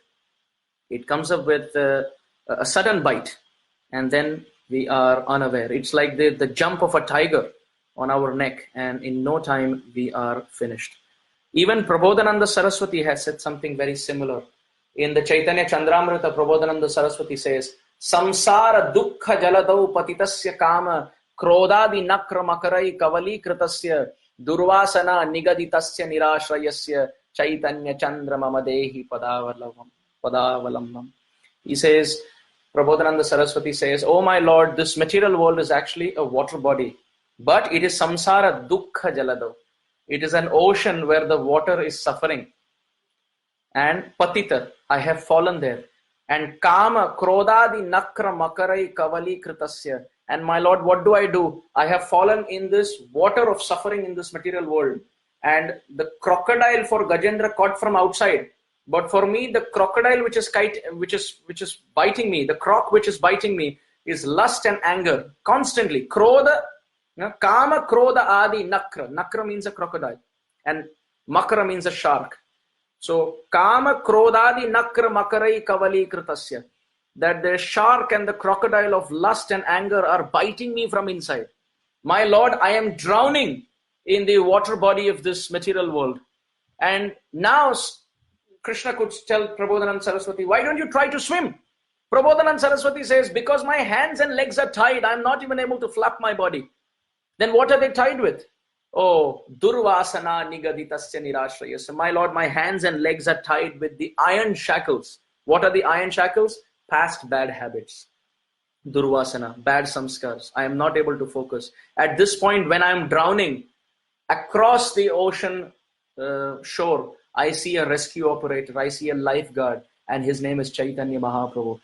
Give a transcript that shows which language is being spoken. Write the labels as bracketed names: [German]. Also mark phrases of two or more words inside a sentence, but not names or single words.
[English] It comes up with a sudden bite, and then we are unaware. It's like the jump of a tiger on our neck, and in no time we are finished. Even Prabodhananda Saraswati has said something very similar. In the Chaitanya Chandramrita, Prabodhananda Saraswati says, [Sanskrit] Samsara dukkha jaladau patitasya kama krodadi nakra makarai kavali kritasya durvasana nigaditasya nirashrayasya Chaitanya Chandramamadehi padavalamam. [English] He says, Prabodhananda Saraswati says, oh my Lord, this material world is actually a water body, but it is [Sanskrit] samsara dukkha jalado. [English] It is an ocean where the water is suffering. And patita, I have fallen there. [Sanskrit] And kama krodadi nakra makarai kavali kritasya. [English] And my Lord, what do? I have fallen in this water of suffering in this material world. And the crocodile for Gajendra caught from outside. But for me, the crocodile which is biting me, the croc which is biting me is lust and anger constantly. [Sanskrit] Krodha, kama krodha adi nakra. [English] Nakra means a crocodile. And makara means a shark. [Sanskrit] So kama krodadi nakra makarai kavali kritasya. [English] That the shark and the crocodile of lust and anger are biting me from inside. My Lord, I am drowning in the water body of this material world. And now Krishna could tell Prabodhananda Saraswati, why don't you try to swim? Prabodhananda Saraswati says, because my hands and legs are tied, I'm not even able to flap my body. Then what are they tied with? [Sanskrit] Oh, durvasana nigaditasya nirashrayasya. [English] My Lord, my hands and legs are tied with the iron shackles. What are the iron shackles? Past bad habits. Durvasana, bad samskars. I am not able to focus. At this point, when I am drowning, across the ocean shore, I see a rescue operator, I see a lifeguard, and his name is Chaitanya Mahaprabhu.